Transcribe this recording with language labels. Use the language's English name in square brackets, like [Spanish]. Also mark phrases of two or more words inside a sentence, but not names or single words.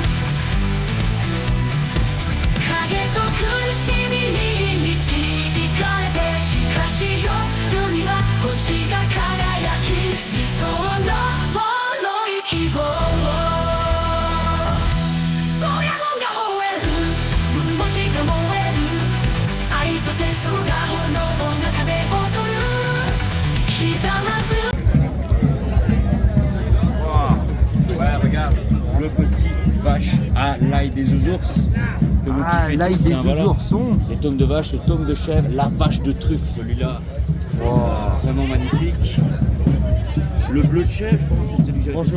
[Japanese] 影と苦しみに導かれてしかし夜には星が輝き理想の脆い希望ドラゴンが吠える文字が燃える愛と戦争が炎の中で踊るひざまず [French] Ouais, regarde, le petit vache à l'ail des ours. Ah, l'ail des oursons. Les tomes de vache, les tomes de chèvre, la vache de truffe, celui-là. Vraiment magnifique. Le bleu de chèvre, je pense que c'est celui que j'avais dit.